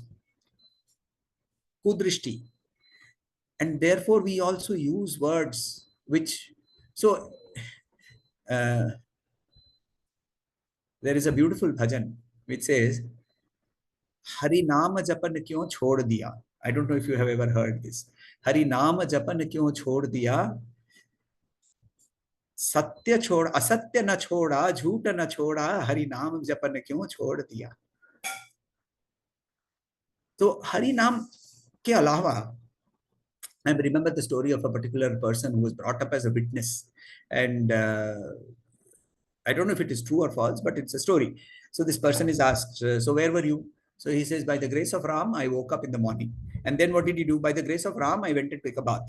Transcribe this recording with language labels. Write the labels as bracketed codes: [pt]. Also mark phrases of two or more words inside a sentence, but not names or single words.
[en] Kudrishti. And therefore we also use words which, so there is a beautiful bhajan which says, [hi] हरि नाम जपन क्यों छोड़ दिया. [en] I don't know if you have ever heard this. [hi] हरि नाम जपन क्यों छोड़ दिया. सत्य छोड़, असत्य न छोड़ा, झूठा न छोड़ा, हरि नाम जपन क्यों छोड़ दिया. So हरि नाम के अलावा, [en] I remember the story of a particular person who was brought up as a witness. And I don't know if it is true or false, but it's a story. So this person is asked, so where were you? So he says, by the grace of Ram, I woke up in the morning. And then what did you do? By the grace of Ram, I went to take a bath.